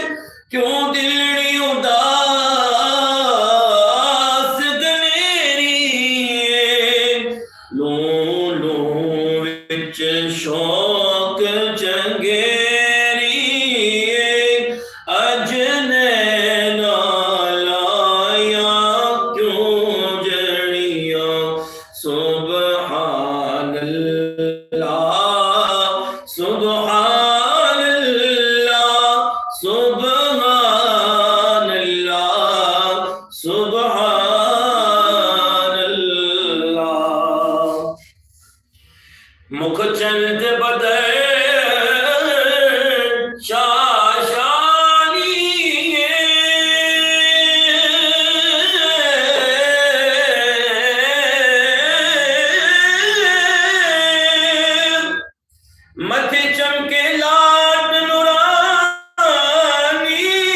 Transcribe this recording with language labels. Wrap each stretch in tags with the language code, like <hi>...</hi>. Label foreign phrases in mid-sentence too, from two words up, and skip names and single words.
<pa>ਕਿਉਂ ਦਿਲੜੀ ਉਦਾਸ ਗਨੇਰੀ। ਲੋ ਲੋ ਵਿਚ ਸ਼ੌਕ ਚੰਗੇਰੀ। ਅੱਜ ਨੈਨਾਂ ਲਾਇਆ ਕਿਉਂ ਜੜੀਆ।</pa> <ar>سبحان الله سبحان الله سبحان الله سبحان الله सुभान अल्लाह।</ar> <pa>ਮੁਖ ਚੰਦ ਬਦਰ ਸ਼ਾਸ਼ਾਨੀ। ਮੱਥੇ ਚਮਕੇ ਲਾਟ ਨੂਰਾਨੀ।</pa>